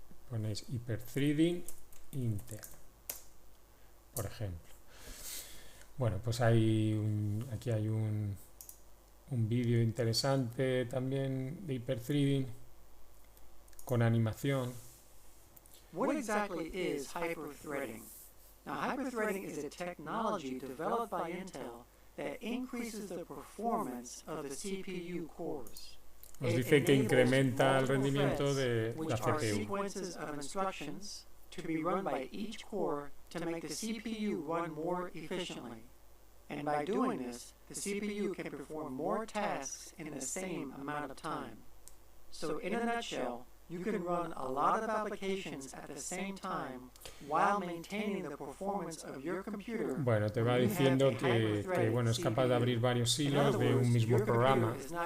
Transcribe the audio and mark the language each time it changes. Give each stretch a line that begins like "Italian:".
Spanish: Ponéis hyper-threading Intel, por ejemplo. Bueno, pues aquí hay un vídeo interesante también de hyper-threading con animación.
English: What exactly is hyper-threading? Now, hyper-threading is a technology developed by Intel that increases the performance of the CPU cores.
Spanish: Nos dice que incrementa el rendimiento de la CPU.
English: Sequences of instructions to be run by each core to make the CPU run more efficiently. And by doing this, the CPU can perform more tasks in the same amount of time. So in a nutshell, you can run a lot of applications at the same time while maintaining the performance of your computer.
Spanish: Bueno, te va diciendo que bueno, es capaz de abrir varios hilos de un mismo programa.